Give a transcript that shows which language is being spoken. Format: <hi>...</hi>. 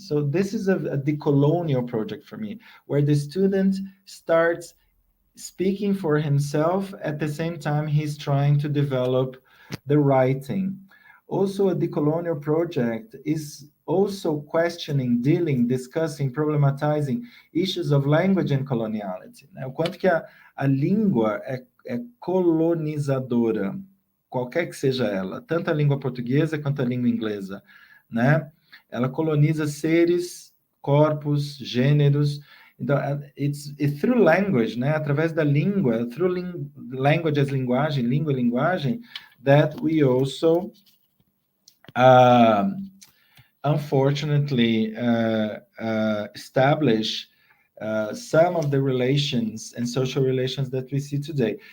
<en>So this is a decolonial project for me, where the student starts speaking for himself at the same time he's trying to develop the writing. Also, a decolonial project is also questioning, dealing, discussing, problematizing issues of language and coloniality.</en> <pt>O quanto que a língua é colonizadora, qualquer que seja ela, tanto a língua portuguesa quanto a língua inglesa, né? Ela coloniza seres, corpos, gêneros. Então,</pt> <en>it's through language,</en> <pt>né? Através da língua,</pt> <en>through language as</en> <pt>linguagem, língua e linguagem,</pt> <en>that we also unfortunately establish some of the relations and social relations that we see today.</en>